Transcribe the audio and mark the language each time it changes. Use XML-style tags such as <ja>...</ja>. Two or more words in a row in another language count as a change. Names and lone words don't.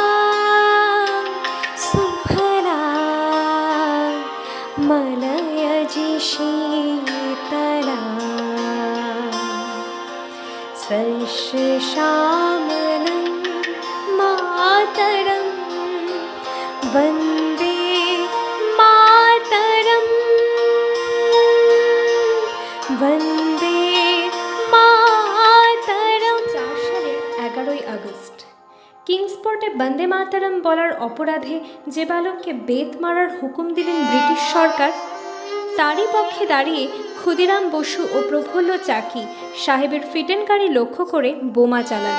<sa>सुफला मलयज शीतला सस्यश्यामलं मातरम् वन्दे मातरम् वन्दे मातरम्।</sa> <bn>4 সালের 11ই আগস্ট কিংসপোর্টে বন্দে মাতরম বলার অপরাধে যে বালককে বেত মারার হুকুম দিলেন ব্রিটিশ সরকার, তারই পক্ষে দাঁড়িয়ে ক্ষুদিরাম বসু ও প্রফুল্ল চাকি সাহেবের ফিটেনকারী লক্ষ্য করে বোমা চালালেন।</bn>